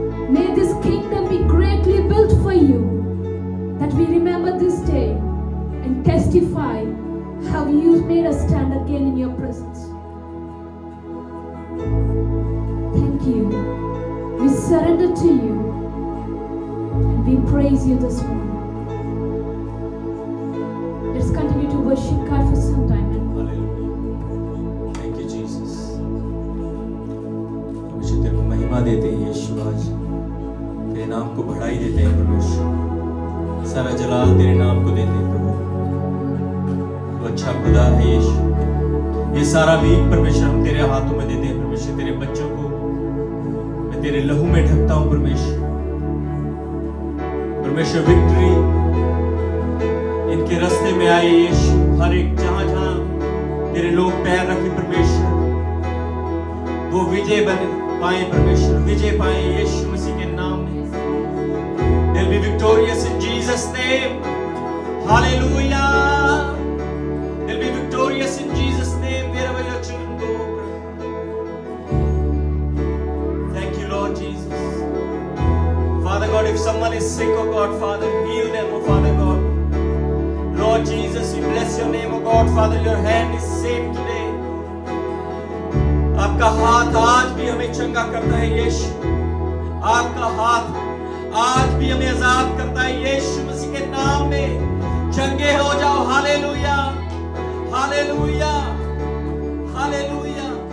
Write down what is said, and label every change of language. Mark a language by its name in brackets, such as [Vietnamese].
[English] May this kingdom be greatly built for you, that we remember this day and testify how you made us stand again in your presence. Thank you. We surrender to you and we praise you this morning. Let's continue to worship God for some time. Hallelujah. Thank you, Jesus. [Hindi] परमेश्वर तेरे को महिमा देते हैं यीशु, आज तेरे नाम को बढ़ाई देते हैं परमेश्वर। सारा जलाल तेरे नाम को देते हैं प्रभु। तो अच्छा खुदा है यीशु। ये सारा वीक परमेश्वर हम तेरे हाथों में देते हैं परमेश्वर। तेरे बच्चों को मैं तेरे लहू में ढकता हूं परमेश्वर। परमेश्वर विक्ट्री इनके रास्ते में आए यीशु, हर एक जहां जहां तेरे लोग पैर रखे परमेश्वर, वो विजय बन पाए परमेश्वर, विजय पाए यीशु मसीह के नाम में। [English] They'll be victorious in Jesus' name. Hallelujah. They'll be victorious in Jesus' name wherever your children go. Thank you, Lord Jesus. Father God, if someone is sick, oh God, Father, heal them, oh Father God. Lord Jesus, we bless your name, oh God, Father, your hand is safe today. [Hindi] आपका हाथ आज भी हमें चंगा करता है यीशु, आपका हाथ आज भी हमें आजाद करता है यीशु मसीह के नाम में। चंगे हो जाओ। Hallelujah, hallelujah, hallelujah.